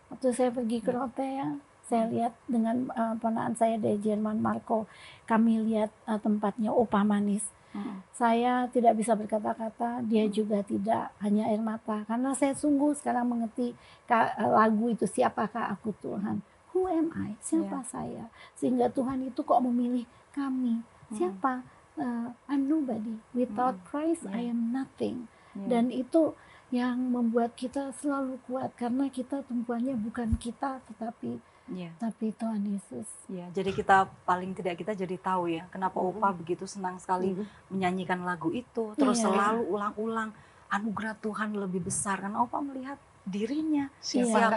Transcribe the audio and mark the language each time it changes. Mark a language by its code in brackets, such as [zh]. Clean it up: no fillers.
[id] Waktu saya pergi ke Rote ya, saya lihat dengan ponakan saya dari Jerman, Marco, kami lihat tempatnya Opah Manis. Saya tidak bisa berkata-kata, dia juga tidak, hanya air mata. Karena saya sungguh sekarang mengerti lagu itu, siapakah aku Tuhan? [en] Who am I? [id] Siapa saya? Sehingga Tuhan itu kok memilih kami. Siapa? [en] I'm nobody. Without Christ, I am nothing. [id] Dan itu yang membuat kita selalu kuat. Karena kita tumpuannya bukan kita, tetapi Tuhan Yesus. Ya, jadi kita paling tidak kita jadi tahu ya kenapa Opa begitu senang sekali menyanyikan lagu itu, terus selalu ulang-ulang anugerah Tuhan lebih besar karena Opa melihat dirinya, siapa